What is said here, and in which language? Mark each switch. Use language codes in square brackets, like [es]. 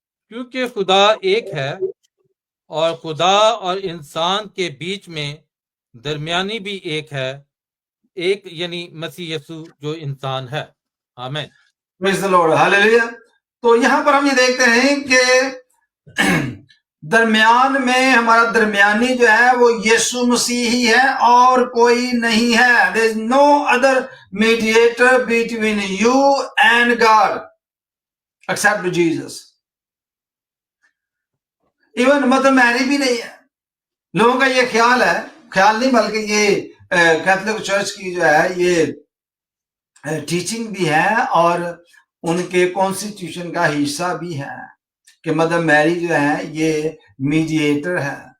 [ur] کیونکہ خدا ایک ہے اور خدا اور انسان کے بیچ میں درمیانی بھی ایک ہے، ایک یعنی مسیح یسوع جو انسان ہے. آمین. [en] Praise the lord. Hallelujah. [ur] تو یہاں پر ہم یہ دیکھتے ہیں کہ درمیان میں ہمارا درمیانی جو ہے وہ یسوع مسیح ہی ہے اور کوئی نہیں ہے. [en] there is no other mediator between you and God except Jesus. [ur] Even mother میری بھی نہیں ہے. لوگوں کا یہ خیال ہے، خیال نہیں بلکہ یہ کیتھولک چرچ کی جو ہے یہ ٹیچنگ بھی ہے اور ان کے کانسٹیٹیوشن کا حصہ بھی ہے کہ مدر میری جو ہے یہ میڈیٹر ہے.